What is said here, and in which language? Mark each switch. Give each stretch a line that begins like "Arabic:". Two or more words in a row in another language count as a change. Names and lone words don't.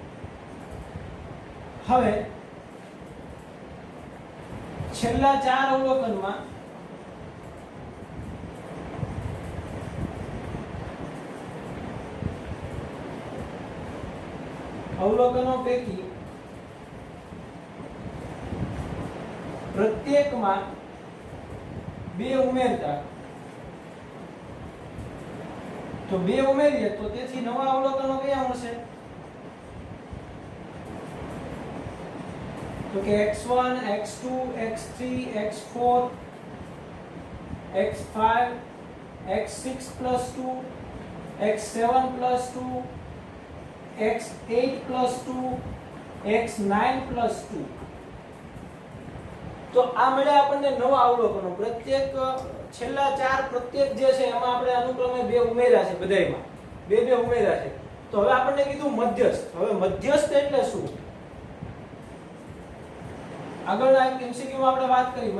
Gujarati: હવે છેલ્લા 4 અવલોકનમાં અવલોકનો પૈકી પ્રત્યેકમાં 2 ઉમેરતા, તો 2 ઉમેરીએ તો તેથી નવા અવલોકનો કયા મળશે? તો કે
English: x1 x2 x3 x4 x5 x6 plus 2 x7 plus 2 x8 plus 2 x9 plus 2.
Gujarati: તો આ મળ્યા આપણને નવા અવલોકનો. પ્રત્યેક છેલ્લા 4 પ્રત્યેક જે છે એમાં આપણે અનુક્રમે 2 ઉમેર્યા છે, બધાયમાં 2 ઉમેર્યા છે. તો હવે આપણને કીધું મધ્યસ્થ. હવે મધ્યસ્થ એટલે શું? આગળના MCQ માં આપણે વાત કરી.